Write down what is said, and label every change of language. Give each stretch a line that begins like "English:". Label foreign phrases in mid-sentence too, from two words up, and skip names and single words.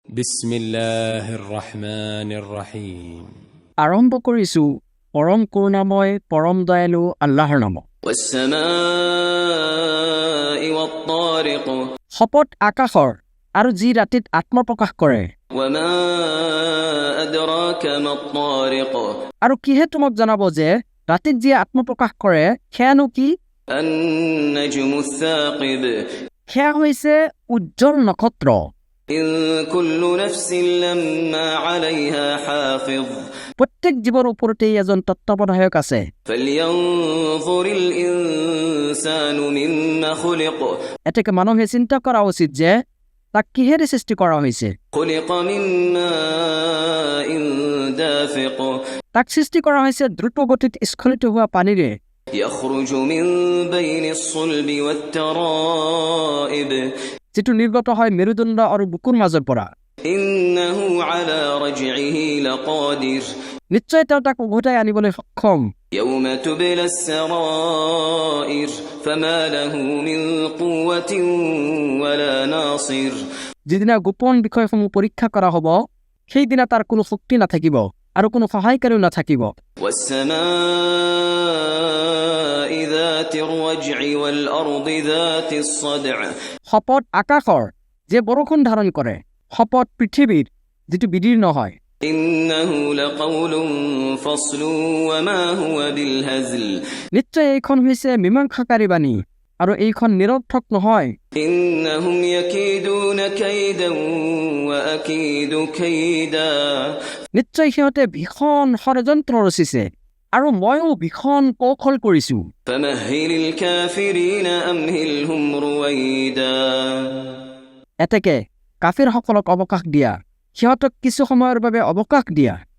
Arabic: بسم الله الرحمن الرحيم.
Assamese: আৰম্ভ কৰিছো পৰম কৰুণাময় পৰম দয়ালু আল্লাহৰ নামত।
Arabic: والسماء والطارق
Assamese: শপত আকাশৰ আৰু যি ৰাতিত আত্মপ্ৰকাশ কৰে।
Arabic: وما أدراك ما الطارق
Assamese: আৰু কিহে তোমাক জনাব যে ৰাতিত যি আত্মপ্ৰকাশ কৰে সেয়ানো কি?
Arabic: النجم الثاقب
Assamese: সেয়া হৈছে উজ্জ্বল নক্ষত্ৰ।
Arabic: إن كل نفس لما عليها حافظ
Assamese: প্ৰত্যেক জীৱৰ ওপৰতেই এজন তত্ত্বাৱধায়ক আছে।
Arabic: فلينظر الإنسان مما خلق
Assamese: এতেকে মানুহে চিন্তা কৰা উচিত যে তাক কিহেৰে সৃষ্টি কৰা হৈছে।
Arabic: خلق من ماء دافق
Assamese: তাক সৃষ্টি কৰা হৈছে দ্ৰুত গতিত স্খলিত হোৱা পানীৰে।
Arabic: يخرج من بين الصلب والترائب
Assamese: যিটো নিৰ্গত হয় মেৰুদণ্ড আৰু বুকুৰ মাজৰ পৰা।
Arabic: إنه على رجعه لقادر
Assamese: নিশ্চয় তেওঁ তাক উভতাই আনিবলৈ সক্ষম।
Arabic: يوم تبلى السرائر فما له من قوة ولا ناصر
Assamese: যিদিনা গোপন বিষয়সমূহ পৰীক্ষা কৰা হ'ব সেইদিনা তাৰ কোনো শক্তি নাথাকিব আৰু কোনো সহায়কাৰীও নাথাকিব।
Arabic: والسماء ذات الرجع والأرض ذات الصدع
Assamese: শপত আকাশৰ যে বৰষুণ ধাৰণ কৰে, শপত পৃথিৱীৰ যিটো বিদীৰ্ণ হয়।
Arabic: إنه لقول فصل وما هو بالهزل
Assamese: নিশ্চয় এইখন হৈছে মীমাংসাকাৰী বাণী আৰু এইখন নিৰৰ্থক নহয়।
Arabic: إنهم يكيدون كيدا وأكيد كيدا
Assamese: নিশ্চয় সিহঁতে ভীষণ ষড়যন্ত্ৰ ৰচিছে আৰু ময়ো ভীষণ কৌশল কৰিছো।
Arabic: فمهل الكافرين أمهلهم رويدا
Assamese: এতেকে কাফিৰসকলক অৱকাশ দিয়া, সিহঁতক কিছু সময়ৰ বাবে অৱকাশ দিয়া।